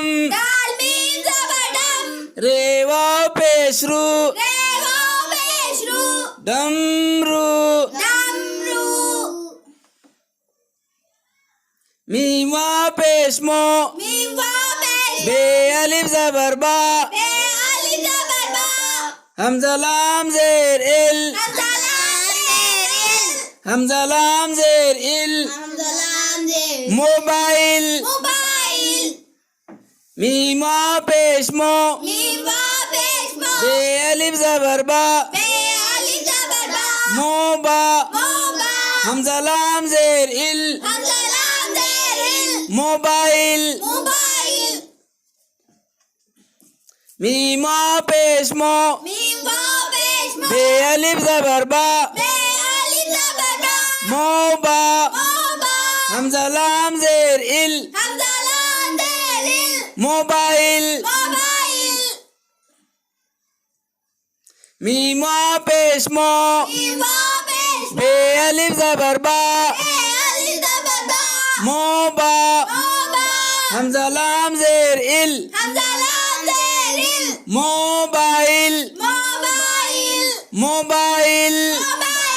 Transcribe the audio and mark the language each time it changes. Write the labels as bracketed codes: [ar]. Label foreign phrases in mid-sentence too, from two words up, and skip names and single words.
[ur] دال میم زبر دم رے واؤ پیش رو رے واؤ پیش رو डमरू डमरू میم واؤ پیش مو میم واؤ پیش بے الف زبر با بے الف زبر با ہمزہ لام زیر اِل ہمزہ لام زیر ہمزہ لام زیر اِل ہمزہ لام زیر मोबाइल मोबाइल میم واؤ پیش مو میم واؤ پیش مو بے الف زبر با بے الف زبر با मोबा मोबा ہمزہ لام زیر اِل ہمزہ لام زیر اِل मोबाइल मोबाइल میم واؤ پیش مو میم واؤ پیش مو بے الف زبر با بے الف زبر با मोबा मोबा ہمزہ لام زیر اِل ہمزہ لام زیر اِل मोबाइल मोबाइल میم واؤ پیش مو میم واؤ پیش مو بے الف زبر با بے الف زبر با मोबा मोबा ہمزہ لام زیر اِل ہمزہ لام زیر اِل मोबाइल मोबाइल मोबाइल मोबाइल